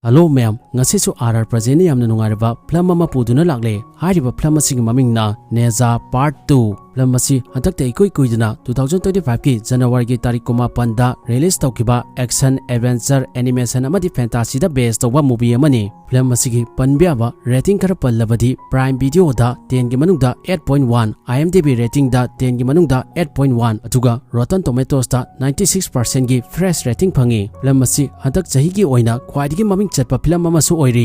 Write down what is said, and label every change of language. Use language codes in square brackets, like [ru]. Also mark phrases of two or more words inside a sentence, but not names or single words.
[en] Hello ma'am, [mni] ngasisu RR Project ni yamna nungaraba film ama puduna lagle. Hariba film asing mamingna Nezha Part 2. Film asi hantakta ikoi-koiduna 2025 ki January ki tarik 8 da release tawkiba [en] action adventure animation [mni] amadi fantasy da based tawba movie amani. Film asigi panbiaba rating kara pallabadi Prime Video da 10 gi manungda 8.1, IMDb rating da 10 gi manungda 8.1 aduga Rotten Tomatoes da 96% gi [en] fresh rating [mni] phangi. Film asi hantak chahi gi oina khwaidigi maming chatpa film amasu oiri.